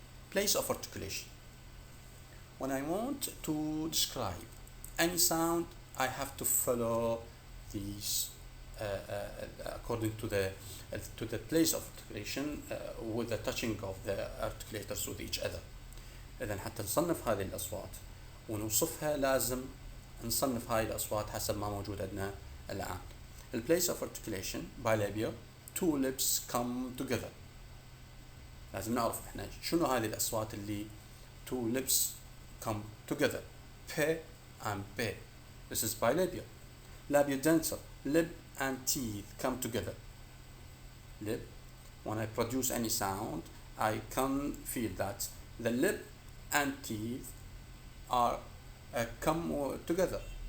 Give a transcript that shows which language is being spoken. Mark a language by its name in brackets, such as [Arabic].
[English] Place of articulation. When I want to describe any sound, I have to follow these according to the place of articulation with the touching of the articulators with each other. [Arabic] إذن حتى نصنف هذه الأصوات ونوصفها لازم نصنف هاي الأصوات حسب ما موجود عندنا الآن. [English] The place of articulation bilabial, two lips come together. [Arabic] لازم نعرف إحنا شنو هذه الأصوات اللي [English] two lips come together. P and P. This is bilabial. Labiodental, lip and teeth come together. Lip. When I produce any sound, I can feel that the lip and teeth are come together.